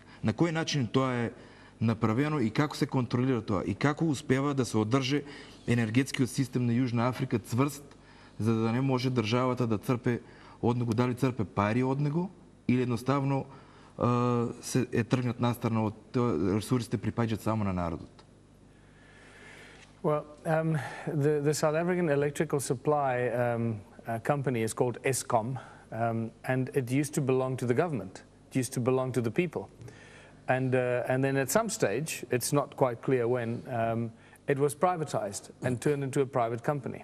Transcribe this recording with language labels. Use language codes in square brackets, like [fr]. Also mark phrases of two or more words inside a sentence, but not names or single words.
[mk] На кој начин тоа е направено и како се контролира тоа? И како успева да се одржи енергетскиот систем на Јужна Африка цврст, за да не може државата да црпе од него, дали црпе пари од него, или едноставно се е тргнат настрана од ресурсите припаѓаат само на народот? [en] Well, the South African electrical supply company is called Eskom, and it used to belong to the government. It used to belong to the people. And then at some stage, it's not quite clear when, it was privatized and turned into a private company.